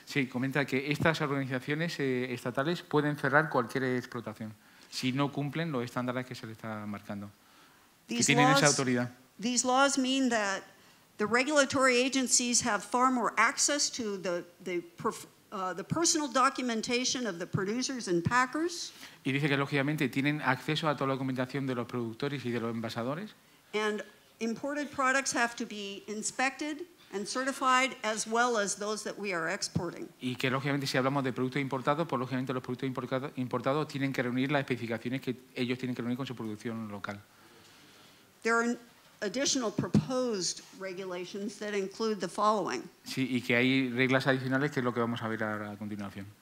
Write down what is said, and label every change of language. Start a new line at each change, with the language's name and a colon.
Spanish: Sí, comenta que estas organizaciones estatales pueden cerrar cualquier explotación si no cumplen los estándares que se les está marcando. Que tienen esa autoridad.
English: These laws mean that the regulatory agencies have far more access to the personal documentation of the producers and packers.
Spanish: Y dice que lógicamente tienen acceso a toda la documentación de los productores y de los envasadores.
English: And imported products have to be inspected and certified as well as those that we are exporting.
Spanish: Y que lógicamente si hablamos de productos importados, pues lógicamente los productos importados tienen que reunir las especificaciones que ellos tienen que reunir con su producción local.
English: There are additional proposed regulations that include the following.
Spanish: Sí, y que hay reglas adicionales que es lo que vamos a ver ahora a continuación.